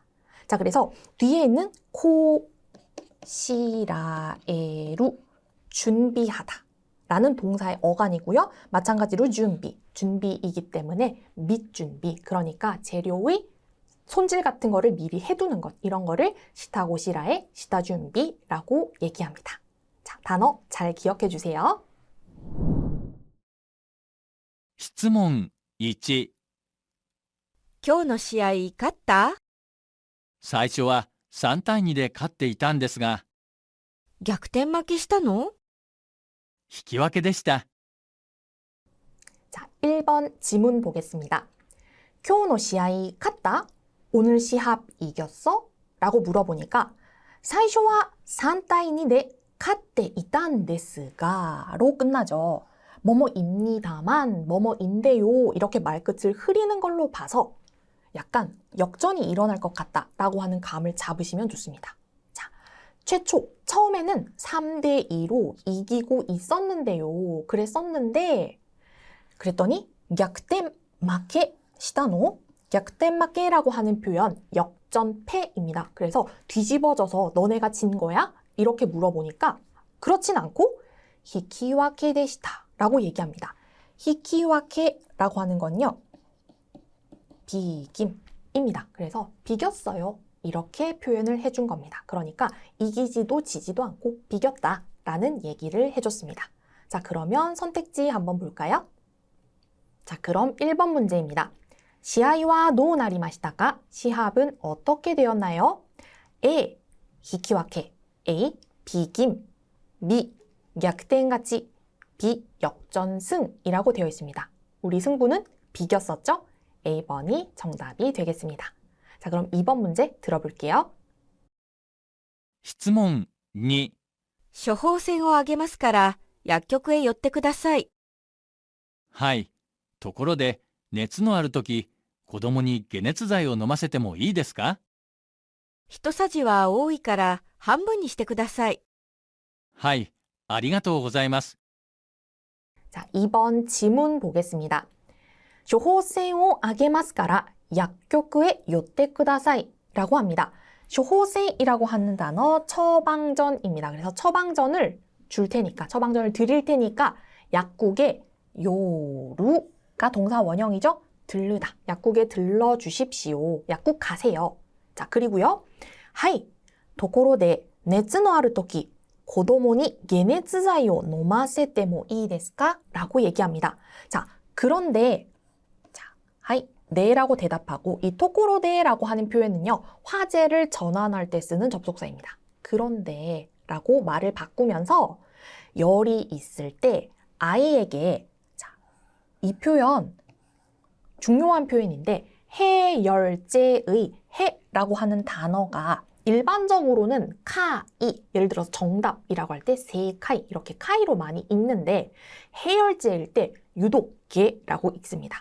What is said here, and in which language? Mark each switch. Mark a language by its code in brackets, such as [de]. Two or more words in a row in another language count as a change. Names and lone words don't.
[ko] 자, 그래서 뒤에 있는 코시라에루 준비하다 라는 동사의 어간이고요. 마찬가지로 준비이기 때문에 밑준비, 그러니까 재료의 손질 같은 거를 미리 해두는 것, 이런 거를 시타고시라의 시타준비라고 얘기합니다. 자, 단어 잘 기억해 주세요. [ja] 質問1、今日の試合勝った？最初は3対2で勝っていたんですが、逆転負けしたの？引き分けでした。 [ko] 자, 1번 지문 보겠습니다. [ja] 今日の試合勝った? [ko] 오늘 시합 이겼어? 라고 물어보니까 [ja] 最初は3対2で勝っていたんですが [ko] 로 끝나죠. 뭐뭐입니다만, 뭐뭐인데요 이렇게 말끝을 흐리는 걸로 봐서 약간 역전이 일어날 것 같다 라고 하는 감을 잡으시면 좋습니다. 자, 최초 처음에는 3대 2로 이기고 있었는데요. 그랬었는데 그랬더니 [ja] 逆転 負け したの? [ko] 逆転負け라고 하는 표현 역전패입니다. 그래서 뒤집어져서 너네가 진 거야? 이렇게 물어보니까 그렇진 않고 [ja] 引き分け でした [ko] 라고 얘기합니다. 히키와케라고 하는 건요, 비김입니다. 그래서 비겼어요. 이렇게 표현을 해준 겁니다. 그러니까 이기지도 지지도 않고 비겼다 라는 얘기를 해줬습니다. 자, 그러면 선택지 한번 볼까요? 자, 그럼 1번 문제입니다. 시합은 [ja] どうなりましたか? [ko] 시합은 어떻게 되었나요? A. 히키와케 A. 비김 B. [ja] 逆転勝ち B. [ko] 역전승이라고 되어 있습니다. 우리 승부는 비겼었죠? A번이 정답이 되겠습니다. 자, 그럼 2번 문제 들어볼게요. [ja] 質問2、処方箋をあげますから薬局へ寄ってください。はい。ところで、熱のあるとき、子供に解熱剤を飲ませてもいいですか？一さじは多いから半分にしてください。はい。ありがとうございます。 [ko] 자, 2번 지문 보겠습니다. [ja] 処方箋をあげますから薬局へ寄ってください [ko] 라고 합니다. 処方箋이라고 하는 단어 처방전입니다. 그래서 처방전을 줄 테니까, 처방전을 드릴 테니까 약국에 요루가 동사 원형이죠? 들르다. 약국에 들러 주십시오. 약국 가세요. 자, 그리고요. 하이. [ja] ところで熱のあるとき 子供に解熱剤を飲ませてもいいですか? [ko] 라고 얘기합니다. 자, 그런데 자, 하이. 네라고 대답하고 이 토코로데라고 하는 표현은요. 화제를 전환할 때 쓰는 접속사입니다. 그런데 라고 말을 바꾸면서 열이 있을 때 아이에게 자, 이 표현 중요한 표현인데 해열제의 해라고 하는 단어가 일반적으로는 카이, 예를 들어서 정답이라고 할 때 세카이 이렇게 카이로 많이 읽는데 해열제일 때 유독 게라고 읽습니다.